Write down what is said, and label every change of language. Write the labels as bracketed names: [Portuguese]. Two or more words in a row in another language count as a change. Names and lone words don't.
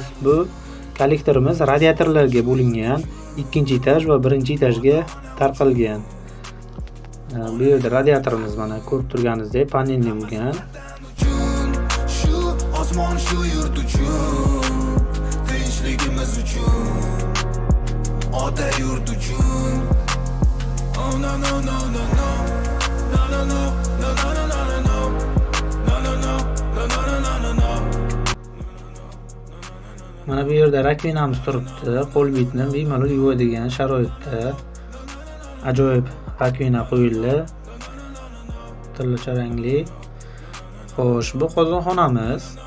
[Uzbek] Bu kollektorimiz radiatorlarga bo'lingan, 2-etaj va 1-etajga tarqalgan. Bu yerda radiatorimiz mana ko'rib turganingizdek panelli bo'lgan. Shu osmon shu yurt uchun, tinchligimiz uchun, ota yurt uchun. [English] Oh no no no no no. No no no no no no no no. [Uzbek] Mana bu yerda rakvinamiz turibdi. Qo'l bitni bemalol yuvadigan sharoitda. Ajoyib rakvina qo'yildi. Turlicha rangli. Xo'sh, bu qozonxonamiz.